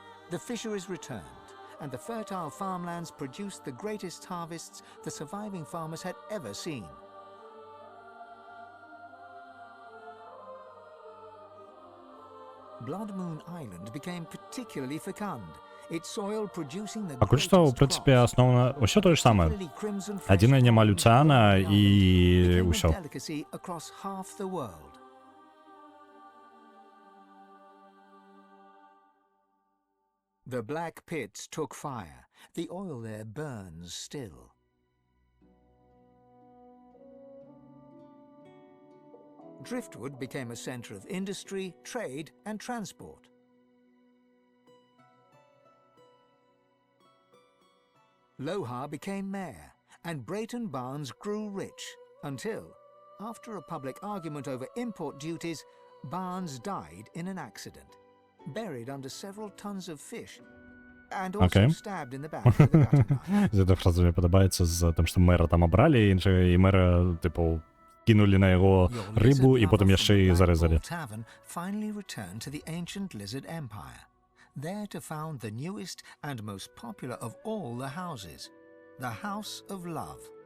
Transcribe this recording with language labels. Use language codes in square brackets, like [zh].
[en] The fisheries returned, and the fertile farmlands produced the greatest harvests the surviving farmers had ever seen. Blood Moon Island became particularly fecund, its soil producing the [be] Пакуль што, у прынцыпе, асноўна ўсё тое ж самае. Адзінае няма люцыяна і ўсё. [en] delicacy across half the world. The black pits took fire. The oil there burns still. Driftwood became a center of industry, trade, and transport. Lohar became mayor, and Brayton Barnes grew rich until, after a public argument over import duties, Barnes died in an accident, buried under several tons of fish, and also stabbed in the back with a gutting knife. [be] Гэта фраза мне падабаецца з тым, што мэра там абралі, і мэра, типу, кинули на яго рыбу і потым яшчэ і зарэзалі. [en] Tavern finally returned to the ancient Lizard Empire, there to found the newest and most popular of all the houses, the House of Love.